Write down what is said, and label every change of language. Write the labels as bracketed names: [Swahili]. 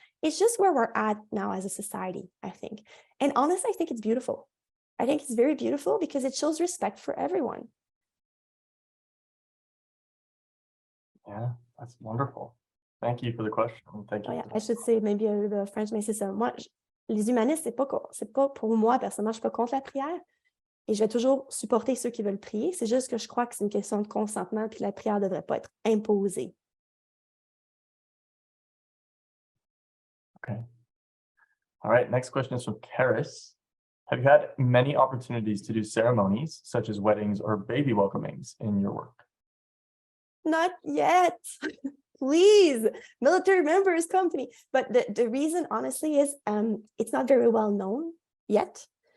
[English] It's just where we're at now as a society, I think. And honestly, I think it's beautiful. I think it's very beautiful because it shows respect for everyone. Yeah, that's wonderful. Thank you for the question. Thank you. Oh, yeah, I should say maybe a little bit of French, [French] mais c'est ça. Moi, les humanistes, c'est pas pour moi, personnellement, je suis pas contre la prière. Et je vais toujours supporter ceux qui veulent prier. C'est juste que je crois que c'est une question de consentement, puis la prière ne devrait pas être imposée. [English] Okay. All right, next question is from Karis. Have you had many opportunities to do ceremonies, such as weddings or baby welcomings, in your work? Not yet. Please, military members company. But the reason, honestly, is it's not very well known yet.